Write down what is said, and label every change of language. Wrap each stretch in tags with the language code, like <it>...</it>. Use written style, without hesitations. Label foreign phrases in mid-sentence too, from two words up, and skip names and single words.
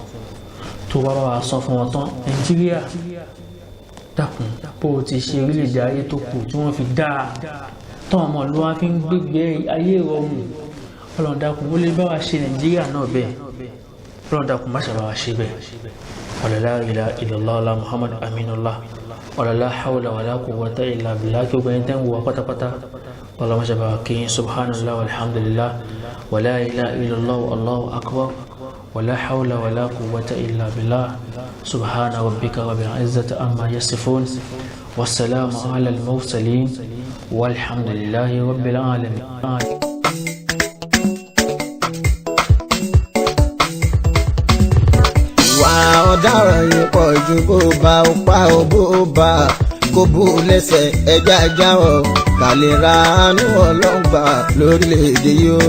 <yo>Tó bá wa san fún wọn tán, Nàìjíríà dákun bó o ti ṣe orílẹ̀-èdè ayé tó kù tí wọ́n fi dáa táwọn ọmọ ìlú wa fi ń gbégbé ayé ìrọ̀rùn, Ọlọ́run dákun ó lè bá wa ṣe Nàìjíríà náà bẹ́ẹ̀. Ọlọ́run dákun má ṣàbá wa ṣe bẹ́ẹ̀.</yo> <ar>ولا لا إله إلا الله لا محمد أمين الله ولا لا حول ولا قوة إلا بالله.</ar> <yo>Kí o gbẹ̀yìn tẹ́ ń wọ pátápátá Ọlọ́run má ṣàbá wa kí</yo> <ar>سبحان الله والحمد لله ولا إله إلا الله والله أكبر ولا حول ولا قوة إلا بالله. سبحان ربك رب العزة عما يصفون والسلام على المرسلين والحمد لله رب العالمين.</ar> <yo>Ọ̀daràn yìí pọ̀ ju bó bá ó pa ó bó bá kó bú lẹ́sẹ̀ ẹja jáwọ́ kàlẹ́ ra àánú ọlọ́gbà lórílẹ̀‐èdè yóò.</yo>